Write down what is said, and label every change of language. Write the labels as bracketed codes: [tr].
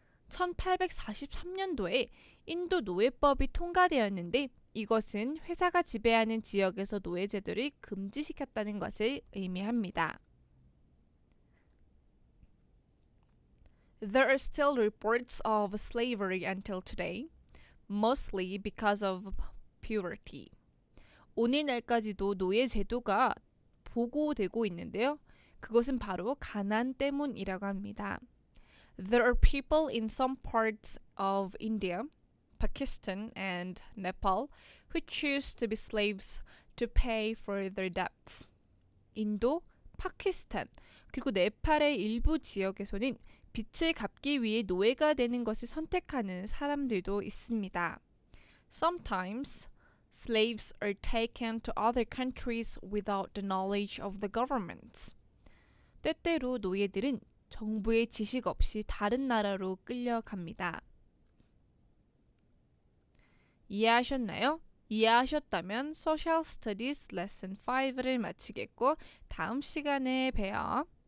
[ko] 1843년도에 인도 노예법이 통과되었는데 이것은 회사가 지배하는 지역에서 노예 제도를 금지시켰다는 것을 의미합니다. [en] There are still reports of slavery until today, mostly because of poverty. [ko] 오늘날까지도 노예 제도가 보고되고 있는데요. 그것은 바로 가난 때문이라고 합니다. [en] There are people in some parts of India, Pakistan, and Nepal who choose to be slaves to pay for their debts. [ko] 인도, 파키스탄, 그리고 네팔의 일부 지역에서는 빚을 갚기 위해 노예가 되는 것을 선택하는 사람들도 있습니다. [en] Sometimes slaves are taken to other countries without the knowledge of the governments. [ko] 때때로 노예들은 정부의 지식 없이 다른 나라로 끌려갑니다. 이해하셨나요? 이해하셨다면 Social Studies Lesson 5를 마치겠고 다음 시간에 봬요.